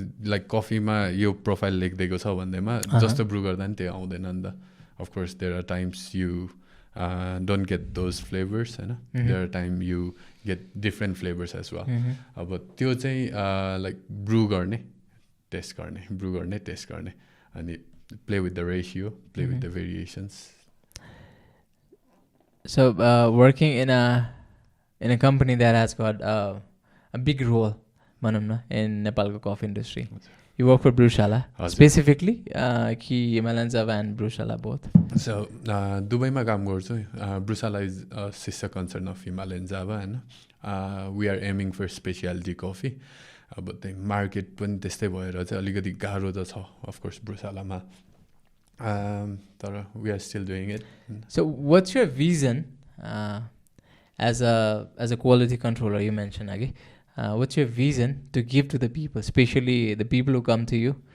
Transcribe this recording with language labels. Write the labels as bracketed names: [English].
[Nepali] Like कफीमा यो profile लेखिदिएको छ भन्दैमा जस्तो ब्रू गर्दा नि त्यो आउँदैन नि त [English] of course there are times you don't get those flavors [Nepali] हैन [English] there are time you get different flavors as well [Nepali] अब त्यो चाहिँ like brew गर्ने टेस्ट गर्ने अनि [English] play with the ratio play with the variations so working in a company that has got a big role [Nepali] भनौँ न [English] in Nepalको coffee industry You work for Brewshala, specifically Himalayan Java and Brewshala both. [Nepali] So, Dubai काम गर्छु. [English] Brewshala is a sister concern of Himalayan Java and we are aiming for specialty coffee. But the market [Nepali] पनि त्यस्तै भएर चाहिँ अलिकति गाह्रो त छ [English] of course [Nepali] Brewshalaमा. तर [English] we are still doing it. So, what's your vision as a quality controller you mentioned again? What's your vision to give to the people, especially the people who come to you?